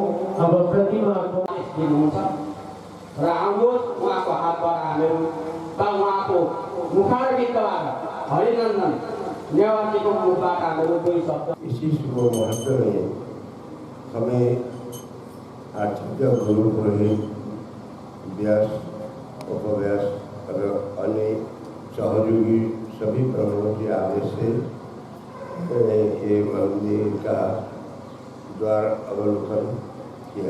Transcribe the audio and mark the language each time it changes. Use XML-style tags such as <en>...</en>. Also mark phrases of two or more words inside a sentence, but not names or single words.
<hi>अब प्रतिमा को</hi> <ne>र आउनुहोस् उहाँको हातबाट हामीहरू वा उहाँको मुखारविन्दबाट हरिनन्दन नेवारजीको मुखबाट हामीहरू दुई शब्द।</ne> <hi>इसी शुभ मुहूर्त में हमें आचार्य गुरु पुरोहित व्यास, उपव्यास और अन्य सहयोगी सभी प्रमुखों के आदेश से ये मंदिर का द्वार अवलोकन किया।</hi>